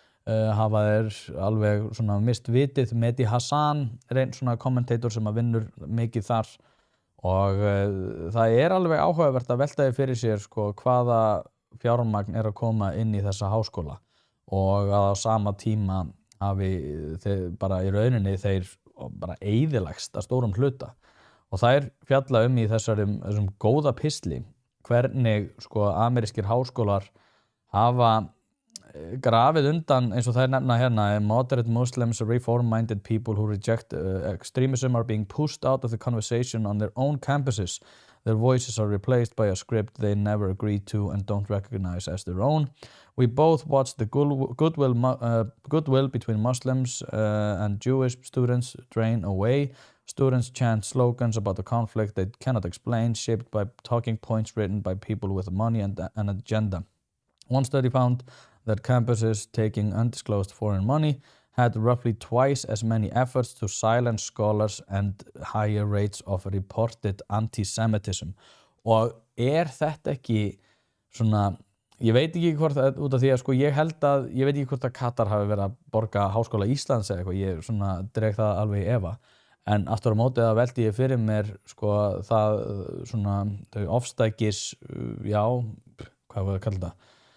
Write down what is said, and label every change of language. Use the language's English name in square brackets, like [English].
[Icelandic] hafa þeir alveg svona mist vitið. Mehdi Hassan einn svona kommentator sem að vinnur mikið þar og það alveg áhugavert að velta því fyrir sér sko hvaða fjármagn að koma inn í þessa háskóla og að á sama tíma hafi þeir bara í rauninni þeir bara eyðilagst að stórum hluta og þær fjalla í þessum góða pistli hvernig sko amerískir háskólar hafa grafið undan eins og þær nefna hérna [English] moderate Muslims, reform-minded people who reject extremism are being pushed out of the conversation on their own campuses. Their voices are replaced by a script they never agreed to and don't recognize as their own. We both watched the goodwill between Muslims and Jewish students drain away. Students chant slogans about the conflict they cannot explain, shaped by talking points written by people with money and an agenda. One study found that campuses taking undisclosed foreign money had roughly twice as many efforts to silence scholars and higher rates of reported anti-Semitism. [Icelandic] Og þetta ekki svona, ég veit ekki hvort út af því að sko ég veit ekki hvort að Katar hafi verið að borga Háskóla Íslands eða eitthvað, ég svona dreg það alveg í efa. En aftur á móti það velti ég fyrir mér sko það svona þau ofstækis, hvað var að kalla það?